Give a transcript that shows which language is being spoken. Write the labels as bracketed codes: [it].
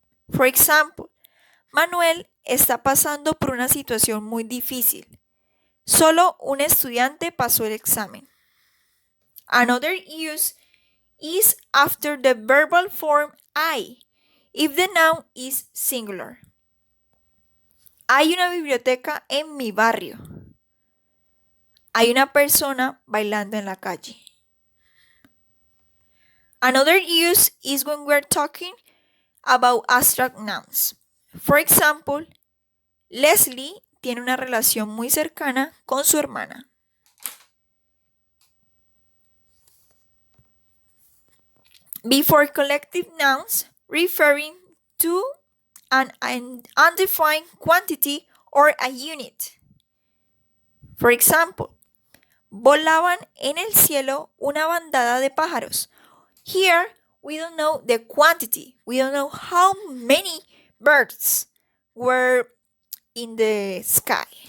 [en] For example, [es] Manuel está pasando por una situación muy difícil. Solo un estudiante pasó el examen. [en] Another use is after the verbal form I, if the noun is singular. [es] Hay una biblioteca en mi barrio. Hay una persona bailando en la calle. [en] Another use is when we're talking about abstract nouns. For example, [es] Leslie tiene una relación muy cercana con su hermana. [en] Before collective nouns referring to an undefined quantity or a unit. For example, [es] volaban en el cielo una bandada de pájaros. [en] Here, we don't know the quantity. We don't know how many birds were in the sky.